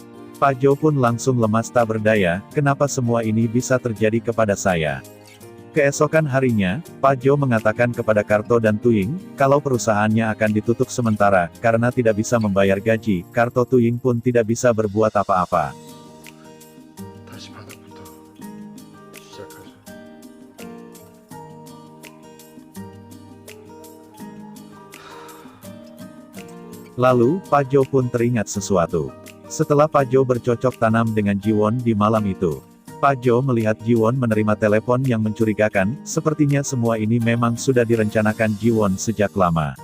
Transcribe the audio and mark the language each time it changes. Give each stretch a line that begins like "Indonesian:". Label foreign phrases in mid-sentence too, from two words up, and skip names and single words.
Indonesian: Pak Jo pun langsung lemas tak berdaya, kenapa semua ini bisa terjadi kepada saya? Keesokan harinya, Pak Jo mengatakan kepada Karto dan Tuying, kalau perusahaannya akan ditutup sementara, karena tidak bisa membayar gaji. Karto Tuying pun tidak bisa berbuat apa-apa.
Korean: 다시 바닥부터 시작하자.
Indonesian: Lalu, Pak Jo pun teringat sesuatu. Setelah Pak Jo bercocok tanam dengan Ji-won di malam itu, Pak Jo melihat Ji-won menerima telepon yang mencurigakan, sepertinya semua ini memang sudah direncanakan Ji-won sejak lama.